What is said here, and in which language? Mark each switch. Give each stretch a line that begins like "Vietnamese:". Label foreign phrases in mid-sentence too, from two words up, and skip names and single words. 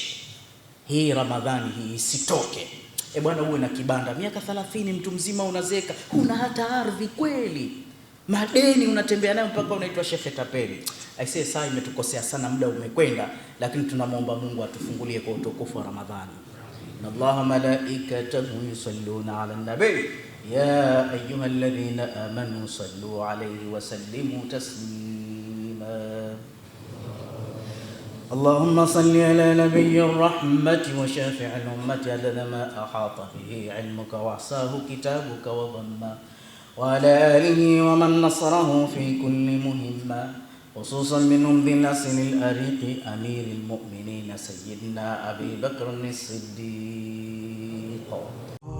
Swahili: Hii Ramadhani hii isitoke. Bwana uwe na kibanda miaka 30, mtu mzima unazeka, huna hata ardhi kweli, madeni unatembea nayo mpaka unaitwa Sheikh Tapeli. Aisee, saa imetukosea sana, muda umekwenda, lakini tunamwomba Mungu atufungulie kwa utukufu wa Ramadhani.
Arabic: إن الله ملائكته يصلون على نبي يا أيها الذين آمنوا صلوا عليه وسلموا تسليما. اللهم صل على نبي الرحمة وشافع الأمة عدد ما أحاط به علمك وأحصاه كتابك وضمه، وعلى آله ومن نصره في كل مهمة، خصوصا منهم ذي الأصل الأريق أمير المؤمنين سيدنا أبي بكر الصديق.